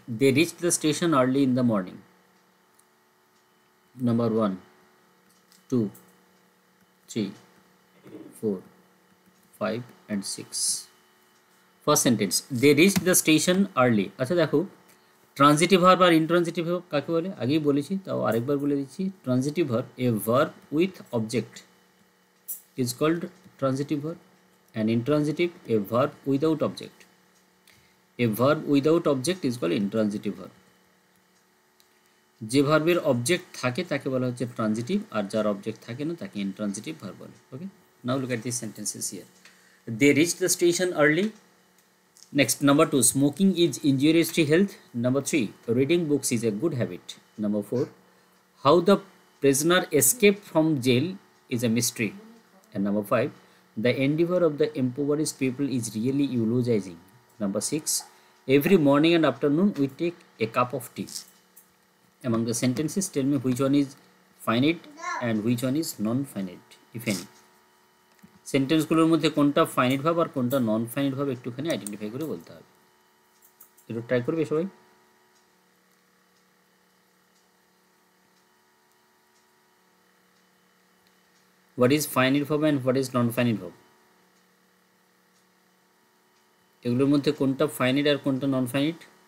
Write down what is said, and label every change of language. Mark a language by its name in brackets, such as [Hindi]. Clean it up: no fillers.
[English] They reach the station early in the morning. Number 1, 2, 3, 4, 5 and 6. [Bangla] First sentence, [English] They reach the station early. [Bangla] আচ্ছা দেখো, transitive verb আর intransitive verb কাকে বলে আগেই বলেছি, তাও আরেকবার বলে দিচ্ছি। [English] Transitive verb, a verb with object is called transitive verb, and intransitive, a verb without object. A verb without object is called intransitive verb. [Bangla] যে ভার্বের অবজেক্ট থাকে তাকে বলা হচ্ছে ট্রানজিটিভ, আর যার অবজেক্ট থাকে না তাকে ইনট্রানজিটিভ ভার্ব বলে। [English] Okay, now look at these sentences here. They reached the station early. Next, number 2, smoking is injurious to health. Number 3, reading books is a good habit. Number 4, how the prisoner escaped from jail is a mystery. And number 5, the endeavor of the impoverished people is really eulogizing. Number 6, every morning and afternoon we take a cup of tea. Among the sentences, tell me which one is finite and which one is non-finite, if any. [Bangla] সেন্টেন্সগুলোর মধ্যে কোনটা finite ভাব আর কোনটা non finite ভাব একটুখানি identify করে বলতে হবে। একটু ট্রাই করবে সবাই। [English] what is finite verb and what is non finite verb, [Bangla] এগুলোর মধ্যে কোনটা ফাইনাইট আর কোনটা নন ফাইনাইট?